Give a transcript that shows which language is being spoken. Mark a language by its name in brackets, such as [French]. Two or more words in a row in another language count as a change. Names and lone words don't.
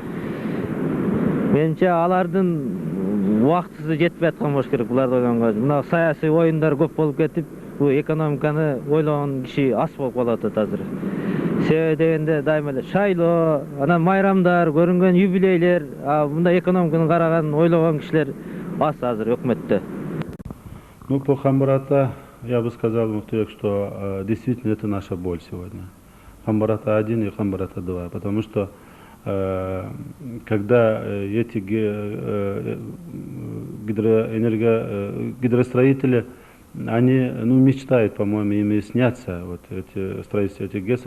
[Kyrgyz] Менимче алардын убактысы жетпей аткан болуш керек буларды ойлонгонго. Мына саясий оюндар көп болуп кетип, бул экономиканы ойлогон киши аз болуп калып атат азыр. Себеби дегенде дайыма эле шайлоо, анан майрамдар, көрүнгөн юбилейлер, мындай экономиканы караган, ойлогон кишилер аз азыр өкмөттө. [Russian] Ну, по Камбарата я бы сказал, Мухтарбек, что действительно это наша боль сегодня. Камбарата 1 и Камбарата 2, потому что когда эти гидростроители, они мечтают, по-моему, ими снятся, вот эти строительства этих ГЭСов.